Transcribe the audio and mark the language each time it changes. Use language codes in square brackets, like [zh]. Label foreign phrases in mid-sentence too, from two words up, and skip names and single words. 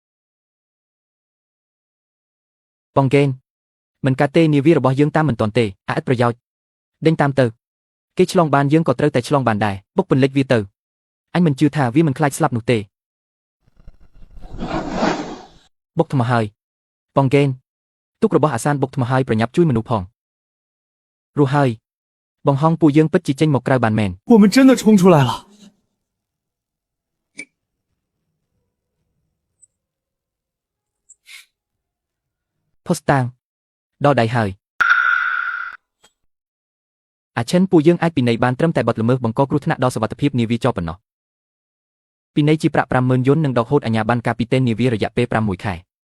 [km] បងហ្គេនមិនកាត់ទេនាវារបស់យើងតាមមិនទាន់ទេអត់ប្រយោជន៍ដេញតាមទៅគេឆ្លងបានយើងក៏ត្រូវតែឆ្លងបានដែរបុកពន្លិចវាទៅអញមិនជឿថាវាមិនខ្លាចស្លាប់នោះទេបុកថ្មហើយបងហ្គេនទុករបស់អាសានបុកថ្មហើយប្រញាប់ជួយមនុស្សផងរស់ហើយបងហងពួកយើងពិតជាចេញមកក្រៅបានមែន [zh] 我们真的冲出来了 [km] ផុសតាងដល់ដៃហើយអាឈិនពួកយើងអាចពិន័យបានត្រឹមតែបទល្មើសបង្កគ្រោះថ្នាក់ដល់សុវត្ថិភាពនាវាចោលប៉ុណ្ណោះពិន័យជាប្រាក់ 50,000 យន់និងដកហូតអាជ្ញាប័ណ្ណកាពីតេននាវារយៈពេល6ខែ